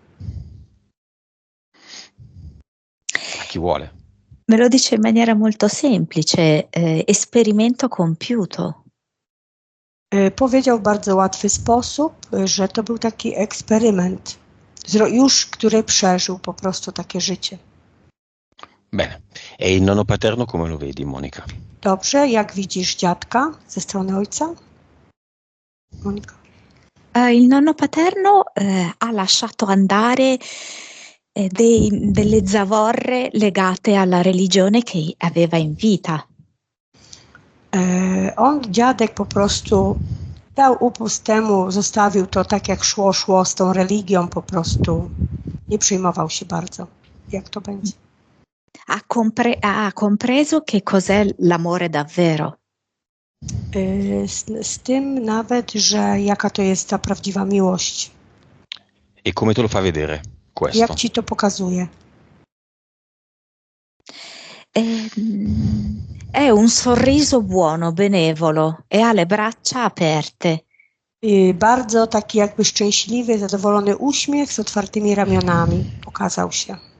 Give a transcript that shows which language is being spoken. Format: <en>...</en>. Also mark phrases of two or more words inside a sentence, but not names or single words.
<it>A chi vuole? Me lo dice in maniera molto semplice, esperimento compiuto.</it> <pl>Powiedział w bardzo łatwy sposób, że to był taki eksperyment, już który przeżył po prostu takie życie.</pl> <it>Bene. E il nonno paterno come lo vedi, Monica?</it> <pl>Dobrze, jak widzisz dziadka ze strony ojca? Monica.</pl> <it>Il nonno paterno ha lasciato andare delle zavorre legate alla religione che aveva in vita.</it> <pl>Dziadek po prostu dał upust temu, zostawił to tak jak szło z tą religią, po prostu nie przejmował się bardzo, jak to będzie.</pl> <it>Ha compreso che cos'è l'amore davvero.</it> <pl>Z tym nawet, że jaka to jest ta prawdziwa miłość.</pl> <it>E come te lo fa vedere questo?</it> <pl>Jak ci to pokazuje?</pl> <it>È un sorriso buono, benevolo e ha le braccia aperte.</it> <pl>Bardzo taki jakby szczęśliwy, zadowolony uśmiech z otwartymi ramionami pokazał się.</pl>